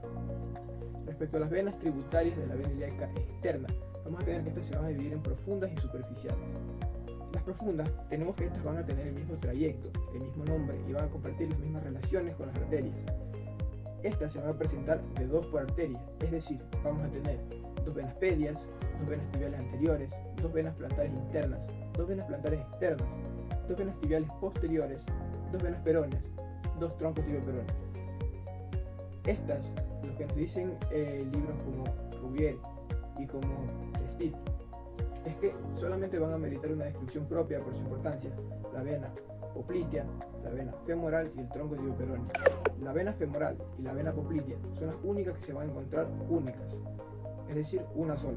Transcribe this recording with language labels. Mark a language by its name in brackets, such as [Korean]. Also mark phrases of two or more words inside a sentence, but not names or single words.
[Spanish] Respecto a las venas tributarias de la vena ilíaca externa, vamos a tener que estas se van a dividir en profundas y superficiales. Las profundas, tenemos que estas van a tener el mismo trayecto, el mismo nombre y van a compartir las mismas relaciones con las arterias. Estas se van a presentar de 2 por arteria, es decir, vamos a tener 2 venas pedias, 2 venas tibiales anteriores, 2 venas plantares internas, 2 venas plantares externas, 2 venas tibiales posteriores, 2 venas peroneas, 2 troncos tibioperoneos. Estas, los que nos dicen libros como Rubieri y como Restit, es que solamente van a meritar una descripción propia por su importancia: la vena poplitea, la vena femoral y el tronco tibioperoneo. La vena femoral y la vena poplitea son las únicas que se van a encontrar únicas, es decir, una sola.